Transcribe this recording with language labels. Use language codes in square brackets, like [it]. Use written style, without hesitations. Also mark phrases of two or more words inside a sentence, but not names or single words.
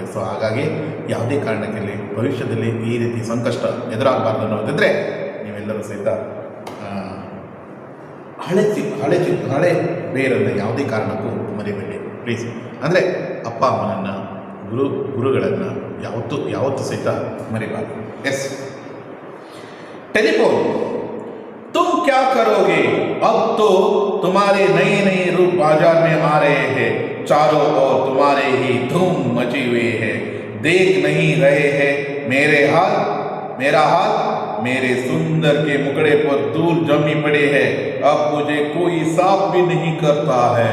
[kn] ಸೊ ಹಾಗಾಗಿ ಯಾವುದೇ ಕಾರಣಕ್ಕಿರಲಿ ಭವಿಷ್ಯದಲ್ಲಿ ಈ ರೀತಿ ಸಂಕಷ್ಟ ಎದುರಾಗಬಾರ್ದು ಅನ್ನೋದಿದ್ದರೆ ನೀವೆಲ್ಲರೂ ಸಹಿತ ಹಳೆ ಬೇರನ್ನು ಯಾವುದೇ ಕಾರಣಕ್ಕೂ ಮರಿಬೇಡಿ ಪ್ಲೀಸ್. ಅಂದರೆ ಅಪ್ಪ ಅಮ್ಮನನ್ನು ಗುರುಗಳನ್ನ ಯಾವತ್ತೂ ಸಹಿತ ಮರಿಬಾರ್ದು. ಎಸ್, [hi] टेलीफोन, तुम क्या करोगे? अब तो तुम्हारे नए नए रूप बाजार में आ रहे हैं, चारों ओर तुम्हारे ही धूम मची हुई है, देख नहीं रहे हैं मेरा हाल, मेरे सुंदर के मुखड़े पर धूल जमी पड़े है, अब मुझे कोई साफ भी नहीं करता है.